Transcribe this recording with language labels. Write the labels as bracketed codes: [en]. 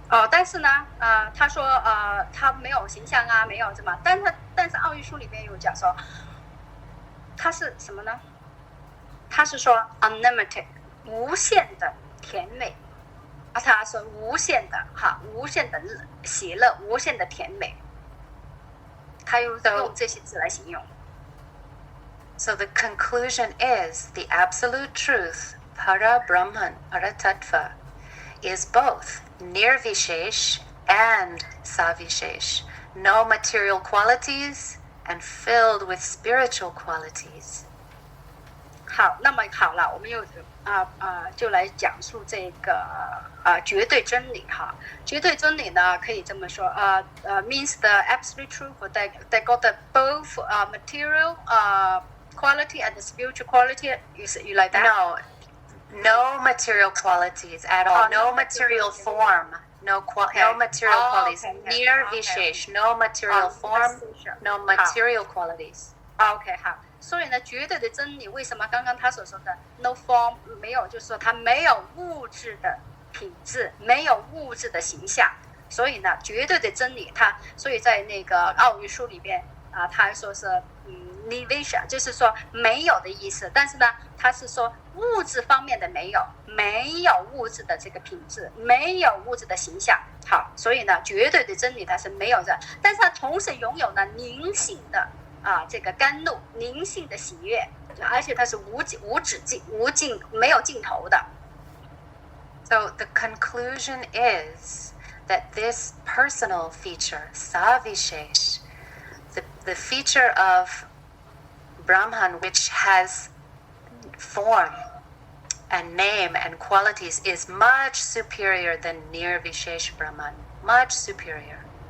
[zh] 但是呢，他说他没有形象啊，没有什么，但是奥义书里面有讲说，他是什么呢？他是说 unlimited 无限的甜美，他说无限的无限的喜乐，无限的甜美，他用这些字来形容。 [en] So the conclusion is the absolute truth, para Brahman, para Tattva, is both nirvishesh and savishesh, no material qualities and filled with spiritual qualities. [zh] 好，那么好了，我们又就来讲述这个绝对真理哈。绝对真理呢，可以这么说 [en] means the absolute truth that got the both material quality and the spiritual quality. You like that? No material qualities at all. No material form. No material qualities. Nirvishesh. No material form. No material qualities. [zh] OK 好。所以呢，绝对的真理为什么刚刚他所说的 [en] no form [zh] 没有，就是说它没有物质的品质，没有物质的形象。所以呢，绝对的真理所以在那个奥义书里边他说是nirvana， 就是说没有的意思。但是呢，他是说物质方面的没有物质的这个品质，没有物质的形象。好，所以呢，绝对的真理它是没有的，但是它同时拥有呢灵性的。这个甘露，灵性的喜悦，而且它是无尽、没有尽头的。 [en] So the conclusion is that this personal feature, savishesh, the feature of Brahman, which has form and name and qualities, is much superior than nirvishesh Brahman, much superior.